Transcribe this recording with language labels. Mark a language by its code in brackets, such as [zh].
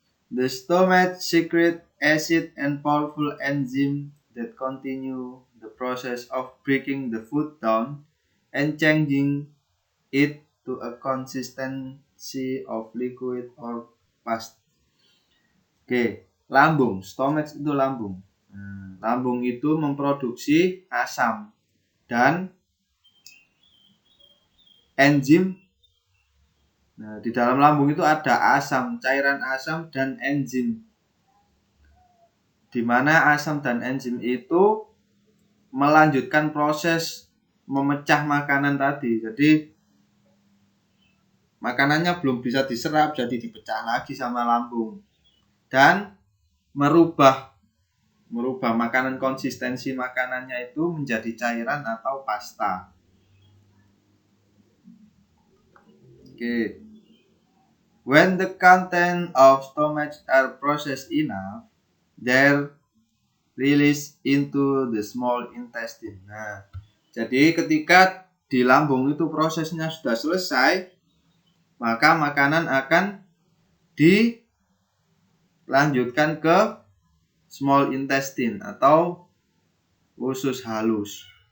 [en] The stomach secretes acid and powerful enzyme that continue the process of breaking the food down and changing it to a consistency of liquid or pasta. [id] Oke, lambung. Stomach itu lambung. Lambung itu memproduksi asam dan enzim. Nah, di dalam lambung itu ada asam, cairan asam dan enzim. Di mana asam dan enzim itu melanjutkan proses memecah makanan tadi. Jadi makanannya belum bisa diserap, jadi dipecah lagi sama lambung. Dan merubah makanan, konsistensi makanannya itu menjadi cairan atau pasta. [en] Okay. When the content of stomach are processed enough, they're released into the small intestine. [id] Nah, jadi ketika di lambung itu prosesnya sudah selesai, maka makanan akan dilanjutkan ke small intestine atau usus halus.